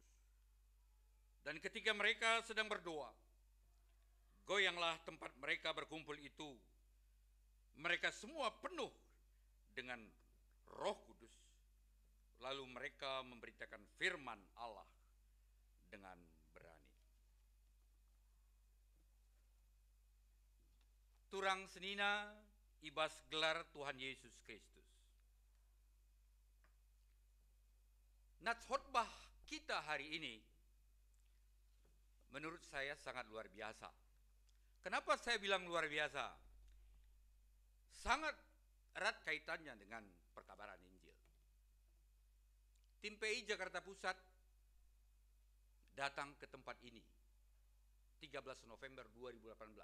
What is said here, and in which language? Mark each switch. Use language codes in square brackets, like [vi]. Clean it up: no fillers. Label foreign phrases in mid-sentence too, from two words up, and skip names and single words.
[id] Dan ketika mereka sedang berdoa, goyanglah tempat mereka berkumpul itu. Mereka semua penuh dengan Roh Kudus. Lalu mereka memberitakan firman Allah dengan berani. [btx] Turang senina ibas gelar Tuhan Yesus Kristus. [id] Nats khotbah kita hari ini menurut saya sangat luar biasa. Kenapa saya bilang luar biasa? Sangat erat kaitannya dengan perkabaran Injil. Tim PI Jakarta Pusat datang ke tempat ini 13 November 2018.